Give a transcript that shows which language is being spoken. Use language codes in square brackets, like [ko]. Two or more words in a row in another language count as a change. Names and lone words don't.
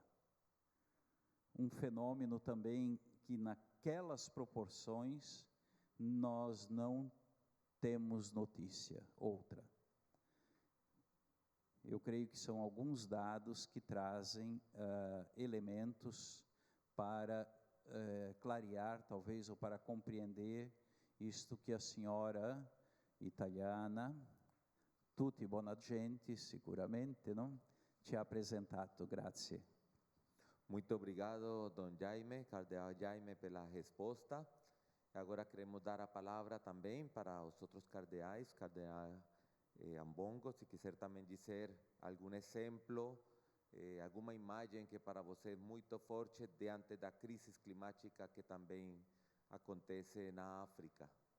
[pt] Um fenômeno também que naquelas proporções nós não temos notícia, outra. Eu creio que são alguns dados que trazem elementos para clarear, talvez, ou para compreender isto que a senhora italiana, [it] tutti buona gente, sicuramente, [pt] não? [it] Ci ha apresentato. Grazie. [pt] Muito obrigado, Dom Jaime, Cardeal Jaime, pela resposta. Agora queremos dar a palavra também para os outros cardeais, Cardeal Ambongo, se quiser também dizer algum exemplo, alguma imagem que para você é muito forte diante da crise climática que também acontece na África.